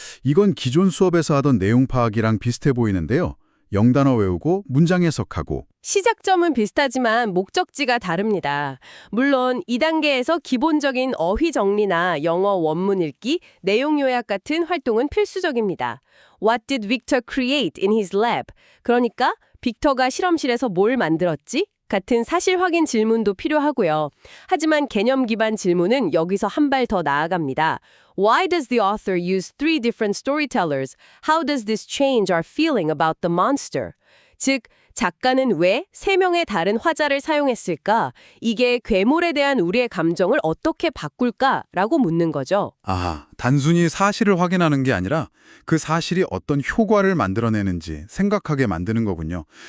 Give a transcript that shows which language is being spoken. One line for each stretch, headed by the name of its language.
Korean: 이건 기존 수업에서 하던 내용 파악이랑 비슷해 보이는데요. 영단어 외우고 문장 해석하고. 시작점은 비슷하지만 목적지가 다릅니다. 물론 2단계에서 기본적인 어휘 정리나 영어 원문 읽기, 내용 요약 같은 활동은 필수적입니다.
English: What did Victor create in his lab?
Korean: 그러니까 빅터가 실험실에서 뭘 만들었지? 같은 사실 확인 질문도 필요하고요. 하지만 개념 기반 질문은 여기서 한 발 더 나아갑니다.
English: Why does the author use 3 different storytellers? How does this change our feeling about the monster?
Korean: 즉, 작가는 왜 3명의 다른 화자를 사용했을까? 이게 괴물에 대한 우리의 감정을 어떻게 바꿀까라고 묻는 거죠. 아, 단순히 사실을 확인하는 게 아니라 그 사실이 어떤 효과를 만들어내는지 생각하게 만드는 거군요.